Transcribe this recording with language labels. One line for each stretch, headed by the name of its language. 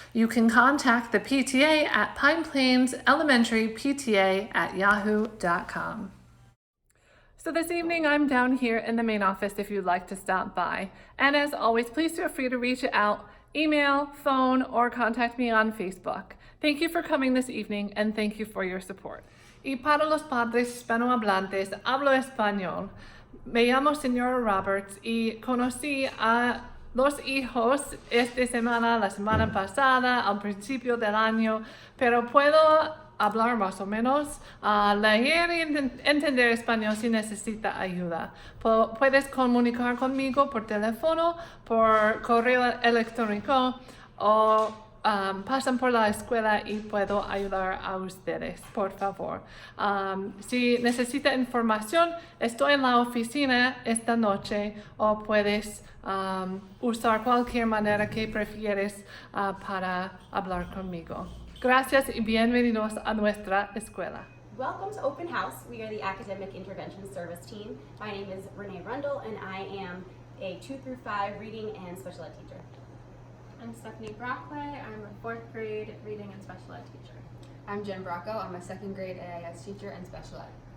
English: You can contact the PTA at Pine Plains Elementary PTA@yahoo.com. So this evening, I'm down here in the main office if you'd like to stop by. And as always, please feel free to reach out, email, phone, or contact me on Facebook. Thank you for coming this evening, and thank you for your support.
Spanish: Y para los padres hispanohablantes, hablo español. Me llamo Señora Roberts y conocí a los hijos esta semana, la semana pasada, al principio del año, pero puedo hablar más o menos, leer y entender español si necesita ayuda. Puedes comunicar conmigo por teléfono, por correo electrónico o pasan por la escuela y puedo ayudar a ustedes, por favor. Si necesita información, estoy en la oficina esta noche o puedes usar cualquier manera que prefieres para hablar conmigo. Gracias y bienvenidos a nuestra escuela.
English: Welcome to Open House. We are the Academic Intervention Service Team. My name is Renee Rundle and I am a 2 through 5 reading and special ed teacher. I'm Stephanie Brockway. I'm a 4th grade reading and special ed teacher. I'm Jen Bracco. I'm a 2nd grade AIS teacher and special ed.